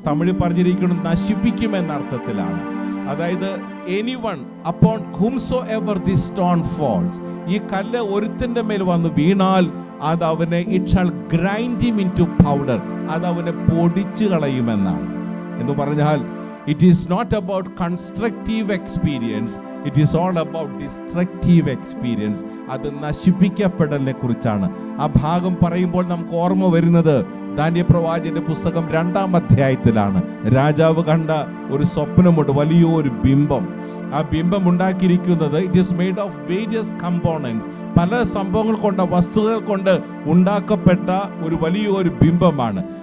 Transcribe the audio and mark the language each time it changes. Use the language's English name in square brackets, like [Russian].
[Malayalam] തമിഴ് പറഞ്ഞിരിക്കുന്നത് നശിപ്പിക്കും എന്ന അർത്ഥത്തിലാണ്. അതായത് [English] anyone upon whomsoever the stone falls, [Malayalam] ഈ കല്ല് ഒരുത്തിൻ്റെ മേൽ വന്ന് വീണാൽ അത് അവനെ [English] it shall grind him into powder, [Malayalam] അത് അവനെ പൊടിച്ചു കളയുമെന്നാണ്. എന്ന് പറഞ്ഞാൽ [English] it is not about constructive experience, it is all about destructive experience. [Malayalam] അത് നശിപ്പിക്കപ്പെടലിനെ കുറിച്ചാണ്. ആ ഭാഗം പറയുമ്പോൾ നമുക്ക് ഓർമ്മ വരുന്നത് ദാനിയേൽ പ്രവാചകന്റെ പുസ്തകം 2-ാം അധ്യായത്തിലാണ്. രാജാവ് കണ്ട ഒരു സ്വപ്നമുണ്ട്, വലിയൊരു ബിംബം. ആ ബിംബം ഉണ്ടാക്കിയിരിക്കുന്നത് [English] it is made of various components, [Malayalam] പല സംഭവങ്ങൾ കൊണ്ട്, വസ്തുക്കൾ കൊണ്ട് ഉണ്ടാക്കപ്പെട്ട ഒരു വലിയൊരു ബിംബമാണ്.